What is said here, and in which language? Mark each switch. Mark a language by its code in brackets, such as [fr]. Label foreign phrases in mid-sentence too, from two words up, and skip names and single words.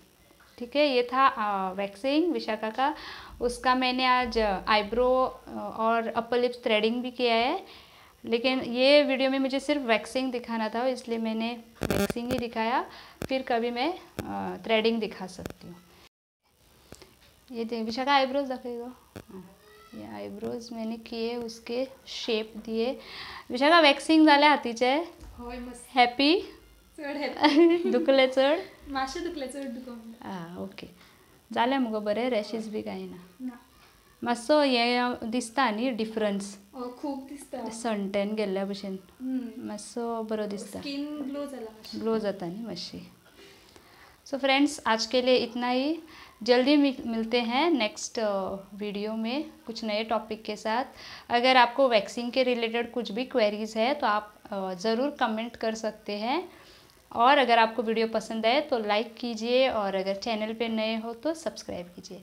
[hi] ठीक है, ये था वैक्सिंग विशाखा का। उसका मैंने आज आईब्रो और [en] upper lips threading [hi] भी किया है, लेकिन ये वीडियो में मुझे सिर्फ वैक्सिंग दिखाना था, इसलिए मैंने वैक्सिंग ही दिखाया। फिर कभी मैं थ्रेडिंग दिखा सकती हूँ। ये देख विशाखा, आईब्रोज दिखेगा। ये आईब्रोज मैंने किए, उसके शेप दिए। [kok] विशाखा वॅक्सिंग जाल्या हातीचे? होय, मस्त. हॅपी? चड हॅपी. दुखले चड? मातशें दुखलें, चड दुखोंक. ओके, जालें मुगो बरें, रॅशीज बी कांय ना. ना. मातसो हें दिसता न्ही डिफरन्स खूब दिसता. सनटॅन गेल्ल्या भशेन. मातसो बरो दिसता. [en] skin glow [kok] जाला मातशी. ग्लो जाता न्ही मातशी. [en] so friends, [hi] आज के लिए इतना ही। जल्दी मिलते हैं [en] next video [hi] में कुछ नए टॉपिक के साथ। अगर आपको वैक्सिंग के रिलेटेड कुछ भी क्वेरीज़ है तो आप ज़रूर कमेंट कर सकते हैं। और अगर आपको वीडियो पसंद आए तो लाइक कीजिए, और अगर चैनल पे नए हो तो सब्सक्राइब कीजिए।